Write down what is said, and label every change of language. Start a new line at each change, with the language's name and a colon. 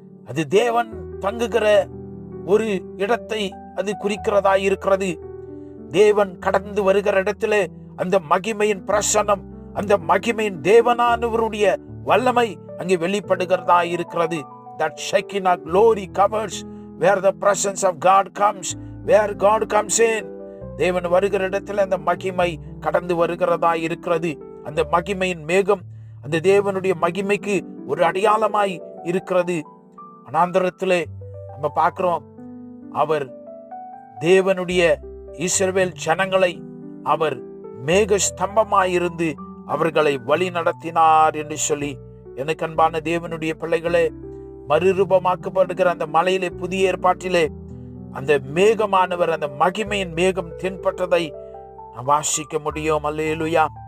Tamil: அது தேவன் தங்குகிற ஒரு இடத்தை அது குறிக்கிறதா இருக்கிறது. தேவன் கடந்து வருகிற இடத்திலே அந்த மகிமையின் பிரசன்னம், அந்த மகிமையின் தேவனானவருடைய வல்லமை அங்கே வெளிப்படுகிறதா இருக்கிறது.
English: That Shekinah glory covers where the presence of God comes, where God comes in.
Tamil: தேவன் வருகிற இடத்துல அந்த மகிமை கடந்து வருகிறதா இருக்கிறது. அந்த மகிமையின் மேகம் அந்த தேவனுடைய மகிமைக்கு ஒரு அடையாளமாய் இருக்கிறது. வனாந்தரத்திலே நம்ம பார்க்கிறோம், அவர் தேவனுடைய இஸ்ரவேல் ஜனங்களை அவர் மேக ஸ்தம்பமாயிருந்து அவர்களை வழி நடத்தினார் என்று சொல்லி, எனக்கு அன்பான தேவனுடைய பிள்ளைகளே, மறுரூபமாக்கப்படுகிற அந்த மலையிலே, புதிய ஏற்பாட்டிலே அந்த மேகமானவர், அந்த மகிமையின் மேகம் தென்பட்டதை நாம் வாசிக்க முடியும். அல்லேலூயா.